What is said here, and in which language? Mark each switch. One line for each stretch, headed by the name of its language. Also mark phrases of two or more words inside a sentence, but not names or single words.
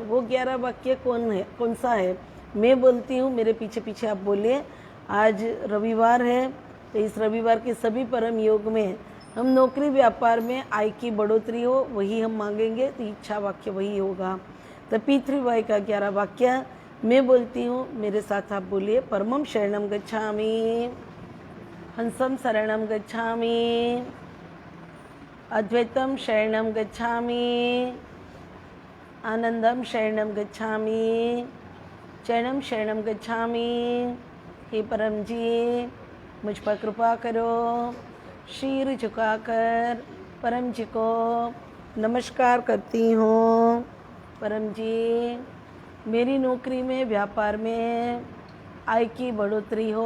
Hindi: वो 11 वाक्य कौन सा है मैं बोलती हूँ, मेरे पीछे पीछे आप बोलिए। आज रविवार है, तो इस रविवार के सभी परम योग में हम नौकरी व्यापार में आय की बढ़ोतरी हो वही हम मांगेंगे, तो इच्छा वाक्य वही होगा। तो पितृवाय का 11 वाक्य मैं बोलती हूँ, मेरे साथ आप बोलिए।
Sanskrit: परमं शरणं गच्छामि, हंसं शरणं गच्छामि, अद्वैतं शरणं गच्छामि, आनंदं शरणं गच्छामि, चरणं शरणं गच्छामि।
Hindi: हे परम जी मुझ पर कृपा करो। शीर झुकाकर परम जी को नमस्कार करती हूँ। परम जी मेरी नौकरी में व्यापार में आय की बढ़ोतरी हो।